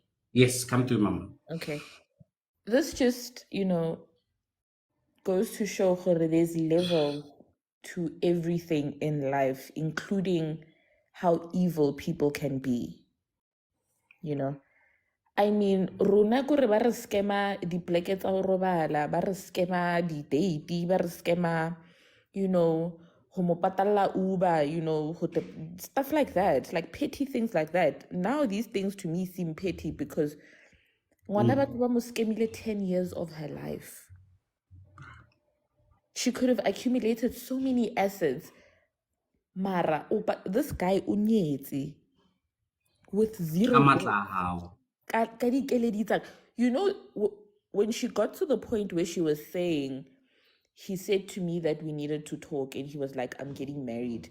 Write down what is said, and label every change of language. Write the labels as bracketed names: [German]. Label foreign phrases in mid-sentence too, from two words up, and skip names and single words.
[English] Yes, come through, Mama. Okay. This just, goes to show her there's levels to everything in life, including how evil people can be. I mean, [Southern Sotho] rona kore ba re scammer dipleke tsa ho robala, ba re scammer di-date, ba re scammer, ho mo patalla Uber, [English] stuff like that, like petty things like that. Now these things to me seem petty because [Southern Sotho] ngwana batho ba mo scamile [English] 10 years of her life. She could have accumulated so many assets. Mara, but this guy unyetsi with zero. When she got to the point where she was saying, he said to me that we needed to talk, and he was like, I'm getting married.